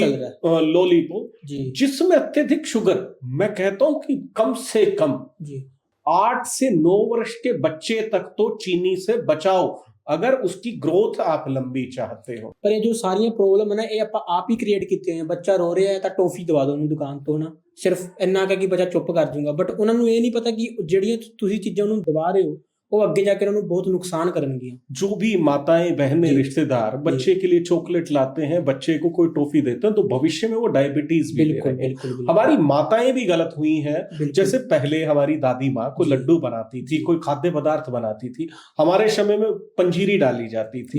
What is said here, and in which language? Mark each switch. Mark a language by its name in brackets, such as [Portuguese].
[Hindi] चल रहा है लॉलीपॉप, जी जिसमें अत्यधिक शुगर। मैं कहता हूं कि कम से कम जी 8 से 9 वर्ष के बच्चे तक तो चीनी से बचाओ, अगर उसकी ग्रोथ आप लंबी चाहते हो। पर ये जो सारियां प्रॉब्लम है ना, ये आप ही क्रिएट [Punjabi] ਕੀਤੇ ਹੋਏ ਆ। ਬੱਚਾ ਰੋ ਰਿਹਾ ਹੈ ਤਾਂ ਟੋਫੀ ਦਵਾ ਦਿਓ ਉਹਨੂੰ ਦੁਕਾਨ ਤੋਂ ਨਾ, ਸਿਰਫ ਇੰਨਾ ਕਹਿ ਕਿ ਬੱਚਾ ਚੁੱਪ ਕਰ ਜਾਊਗਾ, ਬਟ ਉਹਨਾਂ ਨੂੰ ਇਹ ਨਹੀਂ ਪਤਾ ਕਿ ਜਿਹੜੀਆਂ ਤੁਸੀਂ ਚੀਜ਼ਾਂ ਉਹਨੂੰ ਦਵਾ ਰਹੇ ਹੋ ਉਹ ਅੱਗੇ ਜਾ ਕੇ ਉਹਨਾਂ ਨੂੰ ਬਹੁਤ ਨੁਕਸਾਨ ਕਰਨਗੀਆਂ। [Hindi] जो भी माताएं, बहनें, जी रिश्तेदार बच्चे के लिए चॉकलेट लाते हैं, बच्चे को कोई टॉफी देते हैं, तो भविष्य में वो डायबिटीज भी ले बिल्कुल रहे हैं। बिल्कुल बिल्कुल हमारी माताएं भी गलत हुई हैं। बिल्कुल जैसे पहले हमारी दादी माँ कोई जी लड्डू बनाती थी, जी कोई खाद्य पदार्थ बनाती थी, हमारे समय में पंजीरी डाली जाती थी,